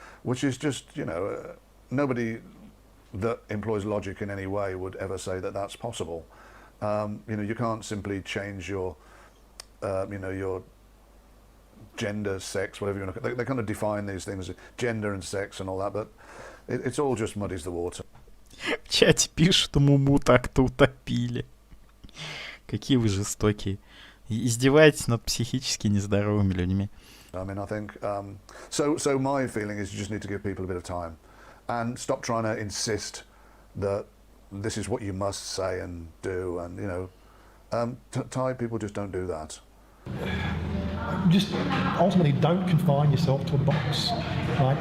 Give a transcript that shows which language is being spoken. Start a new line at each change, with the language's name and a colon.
English: Which is just, you know, nobody that employs logic in any way would ever say that that's possible. You know, you can't simply change your, you know, your gender, sex, whatever you want to. They kind of define these things, gender and sex and all that, but it's all just muddies the water.
Russian: В чате пишут, что Муму так-то утопили. Какие вы жестокие. Издеваетесь над психически нездоровыми людьми.
English: I mean, I think, so my feeling is you just need to give people a bit of time and stop trying to insist that this is what you must say and do, and, you know, Thai people just don't do that. just ultimately don't confine yourself to a box. Right?